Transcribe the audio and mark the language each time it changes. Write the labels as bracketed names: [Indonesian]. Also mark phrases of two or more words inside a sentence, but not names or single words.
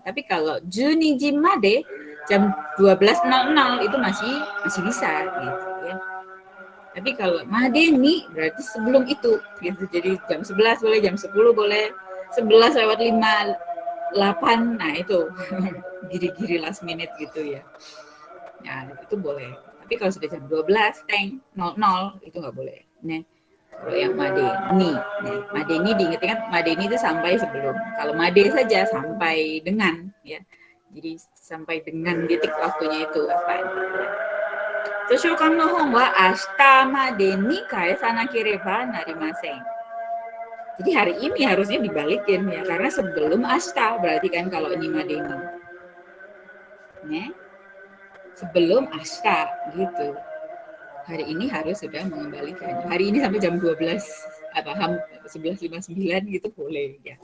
[Indonesian] Tapi kalau [Japanese] 十二時まで [Indonesian] jam 12.00 itu masih bisa gitu ya. Tapi kalau madeni berarti sebelum itu gitu. Jadi jam 11 boleh, jam 10 boleh, 11:58. Nah, itu giri-giri [English] last minute [Indonesian] gitu ya. Nah, itu boleh. Tapi kalau sudah jam 12:00 itu nggak boleh. Nah, kalau yang madeni, madeni diingat-ingat, madeni itu sampai sebelum. Kalau made saja sampai dengan ya. Jadi sampai dengan titik waktunya itu apa? [Japanese] 図書館の本は明日までに返さなければなりません. [Indonesian] Jadi hari ini harusnya dibalikin ya, karena sebelum ashita berarti kan kalau ini madeni. Nah, sebelum ashita gitu. Hari ini harus sudah mengembalikan. Hari ini sampai jam 11:59 gitu boleh ya.